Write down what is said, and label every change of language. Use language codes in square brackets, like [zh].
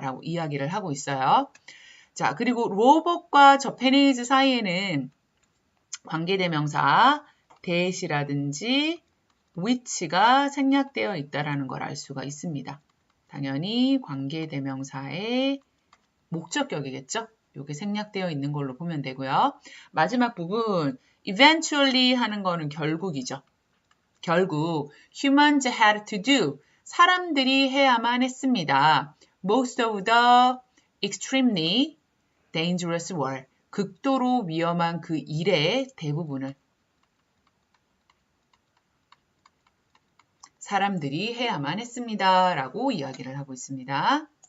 [ko] 라고 이야기를 하고 있어요. 자, 그리고 로봇과 저페니즈 사이에는 관계대명사 대시라든지 which가 생략되어 있다는 걸 알 수가 있습니다. 당연히 관계대명사의 목적격이겠죠? 이게 생략되어 있는 걸로 보면 되고요. 마지막 부분 eventually 하는 거는 결국이죠. 결국 [en] humans had to do. [ko] 사람들이 해야만 했습니다. [en] Most of the extremely dangerous work. [ko] 극도로 위험한 그 일의 대부분을 사람들이 해야만 했습니다. 라고 이야기를 하고 있습니다.